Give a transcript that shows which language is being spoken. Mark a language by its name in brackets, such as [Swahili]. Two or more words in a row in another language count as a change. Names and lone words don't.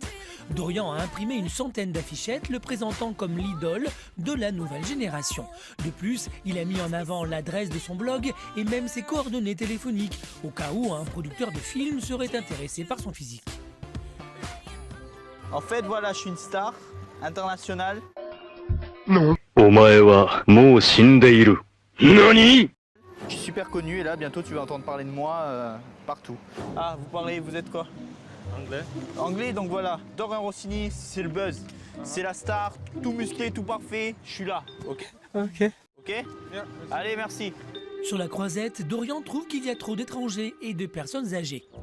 [French] Dorian a imprimé une centaine d'affichettes le présentant comme l'idole de la nouvelle génération. De plus, il a mis en avant l'adresse de son blog et même ses coordonnées téléphoniques, au cas où un producteur de film serait intéressé par son physique. En fait, voilà, je suis une star internationale. Non. [Japanese] お前はもう死んでいる. [French] Nani? Je suis super connu et là, bientôt, tu vas entendre parler de moi partout. Ah, vous êtes quoi? Anglais. Anglais, donc voilà, Dorian Rossini, c'est le buzz. C'est la star, tout musclé, tout parfait, je suis là. Ok. Ok. Ok? Allez, merci. Sur la croisette, Dorian trouve qu'il y a trop d'étrangers et de personnes âgées.